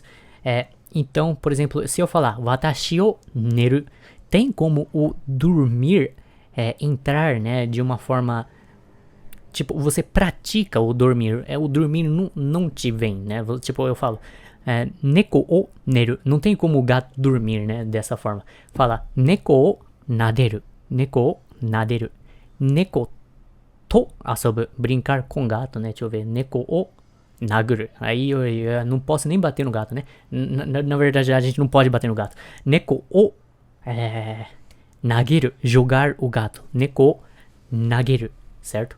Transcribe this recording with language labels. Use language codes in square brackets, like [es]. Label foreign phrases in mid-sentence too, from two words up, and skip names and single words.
[pt] Então, por exemplo, se eu falar [ja] 私を寝る, [pt] tem como o dormir entrar, né, de uma forma... Tipo, você pratica o dormir. O dormir não te vem, né? Tipo, eu falo [ja] 猫を寝る. [pt] Não tem como o gato dormir, né? Dessa forma. [ja] Fala 猫を撫でる. 猫を撫でる. 猫と遊ぶ. [pt] Brincar com gato, né? Deixa eu ver. [ja] 猫を殴る. [pt] Aí eu não posso nem bater no gato, né? Na verdade, a gente não pode bater no gato. [ja] 猫を投げる, [pt] jogar o gato. [ja] 猫を投げる, certo?